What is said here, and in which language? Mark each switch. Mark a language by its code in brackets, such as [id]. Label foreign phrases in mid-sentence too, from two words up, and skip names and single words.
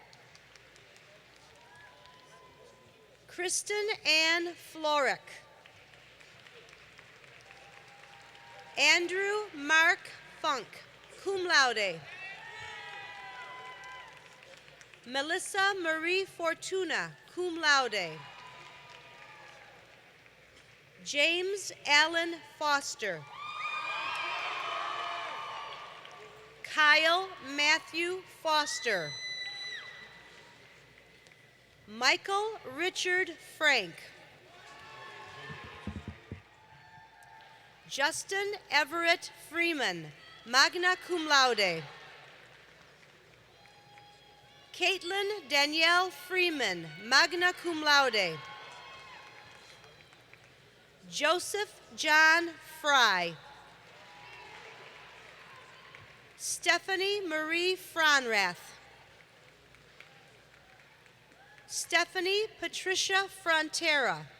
[en] Kristen Ann Florek. Andrew Mark Funk, [la] cum laude. [en] Melissa Marie Fortuna, [la] cum laude. [en] James Allen Foster. Kyle Matthew Foster. Michael Richard Frank. Justin Everett Freeman, [la] magna cum laude. [en] Caitlin Danielle Freeman, [la] magna cum laude. [en] Joseph John Fry. Stephanie Marie Fronrath. Stephanie Patricia Frontera.